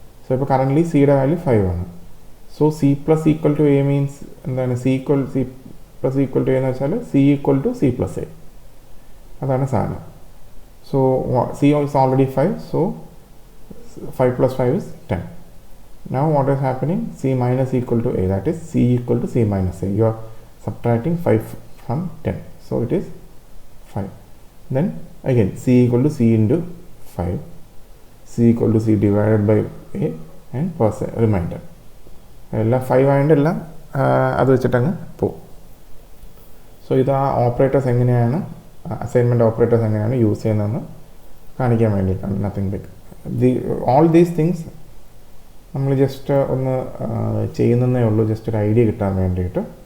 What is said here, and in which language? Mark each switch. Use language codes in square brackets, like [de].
[ml] So ഇപ്പോൾ currently സിയുടെ value 5 ആണ്. So C plus equal to A means എന്താണ്, C plus equal to A എന്ന് വെച്ചാൽ C equal to C plus A, അതാണ് സാധനം. [en] So c is already 5, so 5 plus 5 is 10. Now what is happening, c minus equal to a, that is c equal to c minus a. You are subtracting 5 from 10, so it is 5. Then again c equal to c into 5, c equal to c divided by a and remainder. [ml] എല്ലാം 5 ആയതുകൊണ്ടെല്ലാം അത് വെച്ചിട്ടങ്ങ് പോകും. So ഇത് ആ operators എങ്ങനെയാണ്, assignment operators എങ്ങനെയാണ് use ചെയ്യുന്നതെന്ന് കാണിക്കാൻ വേണ്ടിയിട്ടാണ്. [en] Nothing big. All these things [ml] നമ്മൾ ജസ്റ്റ് ഒന്ന് ചെയ്യുന്നതേ ഉള്ളൂ, ജസ്റ്റ് ഒരു ഐഡിയ കിട്ടാൻ വേണ്ടിയിട്ട്.